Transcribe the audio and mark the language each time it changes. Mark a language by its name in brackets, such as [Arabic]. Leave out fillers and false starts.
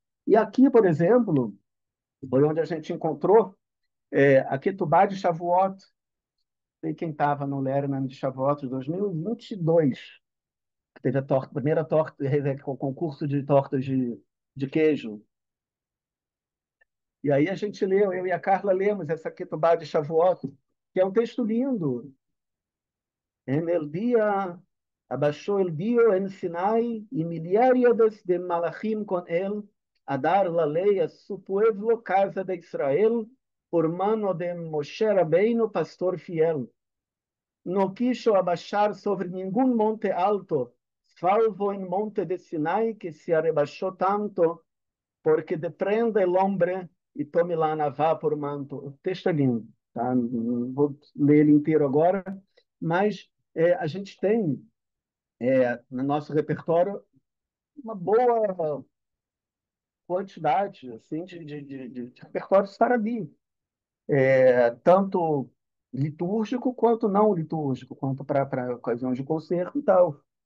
[Portuguese] E aqui, por exemplo, foi onde a gente encontrou a Ketubá de Shavuot, sei quem estava no Lerman de Shavuot de 2022, que teve a primeira torta, o concurso de tortas de queijo. E aí a gente leu, eu e a Carla lemos essa Ketubá de Shavuot, que é um texto lindo. [Ladino] En el día, abaixó el Dio en Sinai y miríadas de malachim con él a dar la ley a su pueblo, casa de Israel, por mano de Moshe Rabbeinu, pastor fiel. No quiso abaixar sobre ningún monte alto, salvo en monte de Sinai, que se arrebaixó tanto, porque deprenda el hombre e tome lá Navá por manto. [Portuguese] O texto é lindo, tá? Não vou ler ele inteiro agora, mas a gente tem no nosso repertório uma boa quantidade assim, de repertórios farabi, tanto litúrgico quanto não litúrgico, quanto para ocasiões de concerto e tal.